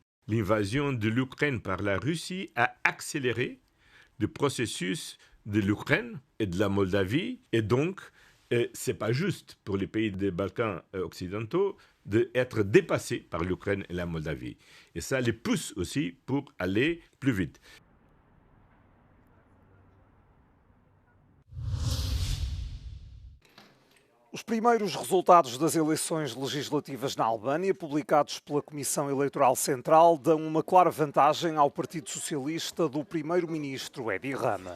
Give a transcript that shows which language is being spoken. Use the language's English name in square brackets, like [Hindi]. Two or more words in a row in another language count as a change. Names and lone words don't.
[French] L'invasion de l'Ukraine par la Russie a accéléré le processus de l'Ukraine et de la Moldavie. Et donc, ce n'est pas juste pour les pays des Balkans occidentaux d'être dépassés par l'Ukraine et la Moldavie. Et ça les pousse aussi pour aller plus vite. [Portuguese] Os primeiros resultados das eleições legislativas na Albânia, publicados pela Comissão Eleitoral Central, dão uma clara vantagem ao Partido Socialista do primeiro-ministro Edi Rama.